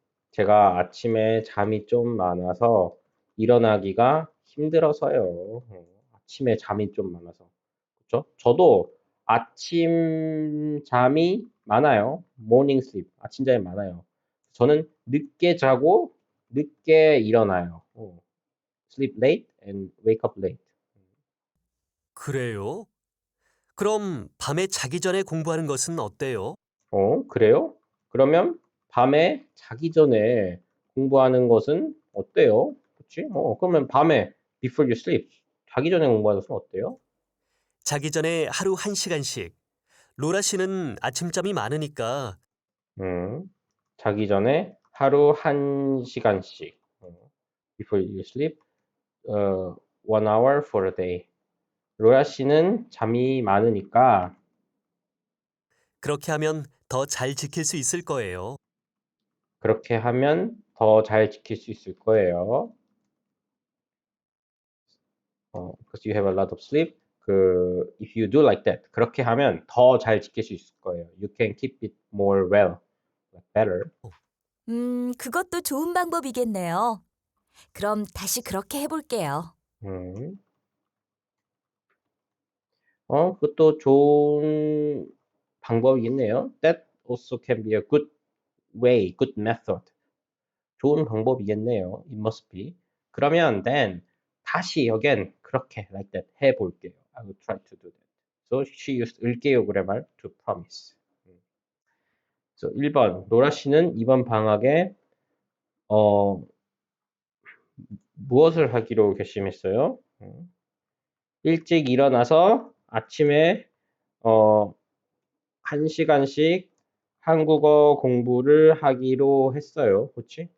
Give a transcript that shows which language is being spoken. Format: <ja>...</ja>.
<ko>제가 아침에 잠이 좀 많아서 일어나기가 힘들어서요. 아침에 잠이 좀 많아서. 그렇죠? 저도 아침 잠이 많아요.</ko> <en>morning sleep.</en> <ko>아침 잠이 많아요. 저는 늦게 자고 늦게 일어나요.</ko> <en>sleep late and wake up late.</en> <ko>그래요? 그럼 밤에 자기 전에 공부하는 것은 어때요? 그래요? 그러면 밤에 자기 전에 공부하는 것은 어때요? 그치? 그러면 밤에</ko> <en>before you sleep</en> <ko>자기 전에 공부하는 것은 어때요? 자기 전에 하루 1시간씩. 로라 씨는 아침잠이 많으니까 자기 전에 하루 1시간씩.</ko> <en>before you sleep 1 hour for a day.</en> <ko>로라 씨는 잠이 많으니까 그렇게 하면 더 잘 지킬 수 있을 거예요. 그렇게 하면 더 잘 지킬 수 있을 거예요.</ko> <en>because you have a lot of sleep. if you do like that,</en> <ko>그렇게 하면 더 잘 지킬 수 있을 거예요.</ko> <en>You can keep it more well, better.</en> <ko>그것도 좋은 방법이겠네요. 그럼 다시 그렇게 해볼게요. 음. 그것도 좋은 방법이겠네요.</ko> <en>That also can be a good way, good method.</en> <ko>좋은 방법이겠네요.</ko> <en>It must be.</en> <ko>그러면 then 다시 again 그렇게</ko> <en>like that</en> <ko>해볼게요.</ko> <en>I will try to do that. So she used 을게요 그래말 to promise.</en> <ko>So 1번 로라 씨는 이번 방학에 무엇을 하기로 결심했어요? 일찍 일어나서 아침에 1시간씩 한국어 공부를 하기로 했어요. 그렇지?</ko>